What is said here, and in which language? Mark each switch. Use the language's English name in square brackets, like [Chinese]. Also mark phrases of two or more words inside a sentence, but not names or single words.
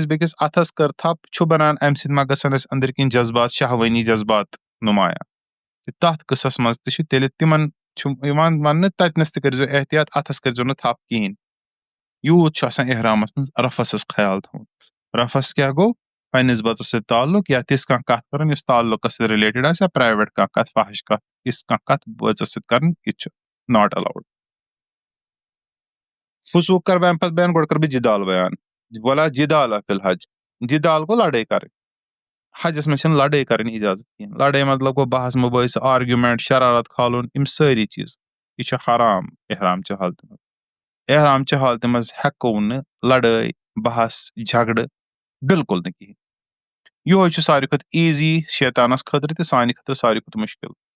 [Kashmiri] بیٚکِس اَتھس کٔر تھپھ چھُ بَنان اَمہِ سۭتۍ ما گژھن اَسہِ أنٛدٕرۍ کِنۍ جذبات شہوٲنی جذبات نُمایاں تَتھ قٕصس منٛز تہِ چھُ تیٚلہِ تِمن چھُ یِوان وَننہٕ تَتِنس تہِ کٔرزیٚو احتِیاط اَتھس کٔرزیٚو نہٕ تھپھ کِہینۍ یوٗت چھُ آسان احرامس منٛز رفسس خیال تھاوُن رفس کیاہ گوٚو پننِس بٲژَس سۭتۍ تعلُق یا تِژھ کانٛہہ کَتھ کَرٕنۍ یُس تعلُقس سۭتۍ رِلیٹِڈ آسہِ یا پرایویٹ کانٛہہ کَتھ فحش کَتھ یِژھ کانٛہہ کَتھ بٲژَس سۭتۍ کَرٕنۍ یہِ تہِ چھُ [English] not allowed [Kashmiri] فضوٗق کرٕ بہٕ اَمہِ پتہٕ بیان گۄڈٕ کرٕ بہٕ جِدال بیان [Arabic] ولا جِدال فی الحج [Kashmiri] جِدال گوٚو لڑٲے کَرٕنۍ حجس منٛز چھنہٕ لڑٲے کَرٕنۍ اِجازت کینٛہہ لڑٲے مطلب گوٚو بحث مُبٲحثہٕ آرگیومینٹ شرارت کھالُن یِم سٲری چیٖز یہِ چھُ حرام احرامچہِ حالتہِ منٛز احرامچہِ حالتہِ منٛز ہٮ۪کو نہٕ لڑٲے بحث جھگڑٕ بِلکُل نہٕ کِہینۍ یِہوے چھُ ساروی کھۄتہٕ ایٖزی شیطانس خٲطرٕ تہِ سانہِ خٲطرٕ ساروی کھۄتہٕ مُشکِل